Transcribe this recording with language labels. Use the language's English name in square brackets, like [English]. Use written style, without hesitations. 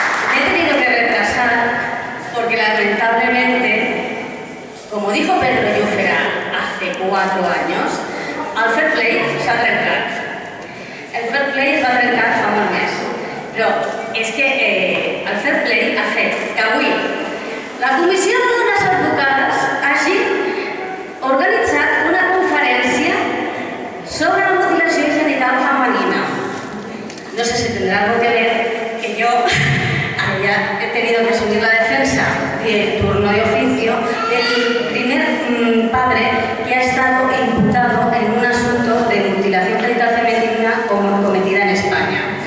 [Spanish] Me he tenido que retrasar porque lamentablemente, como dijo Pedro Llúfera hace 4 años, el fair play [Catalan] s'ha trencat. El fair play es va trencar fa molt més. Però és que el fair play ha fet que avui la Comissió de Dones Advocades hagi organitzat una conferència sobre la mutilació genital femenina. [Spanish] No sé si tendrá algo que ver que yo haya tenido que asumir la defensa del turno de oficio del primer padre que ha estado imputado en un asunto de mutilación genital femenina cometida en España.